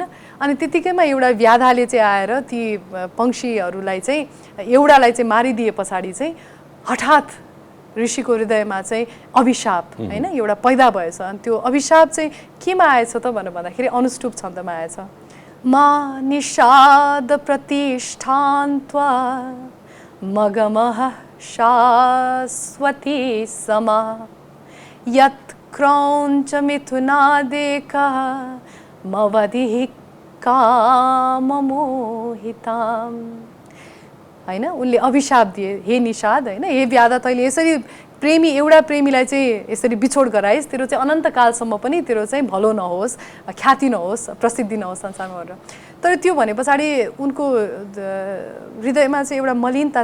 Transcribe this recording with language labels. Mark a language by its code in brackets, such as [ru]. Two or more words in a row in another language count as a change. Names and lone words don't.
[ne] अनि त्यतिकैमा एउटा व्याधाले चाहिँ आएर ती पक्षीहरूलाई चाहिँ एउटालाई चाहिँ मारिदिए पछाडि चाहिँ हठात् ऋषिको हृदयमा चाहिँ अभिशाप होइन एउटा पैदा भएछ। अनि त्यो अभिशाप चाहिँ केमा आएछ त भनेर भन्दाखेरि अनुष्टुप छन्दमा आएछ। [sa] मा निषाद प्रतिष्ठान्त्वा मगमः शाश्वती समा यत् क्रौञ्च मिथुनादेकः मवधिः काममोहिताम् [ne] हैन उनले अभिशाप दिए हे निषाद हैन हे व्याधा तैँले यसरी प्रेमी एउटा प्रेमीलाई चाहिँ यसरी बिछोड गराइस् तेरो चाहिँ अनन्तकालसम्म पनि तेरो चाहिँ भलो नहोस् ख्याति नहोस् प्रसिद्धि नहोस् संसारमा भनेर तर त्यो भने पछाडि उनको हृदयमा चाहिँ एउटा मलिनता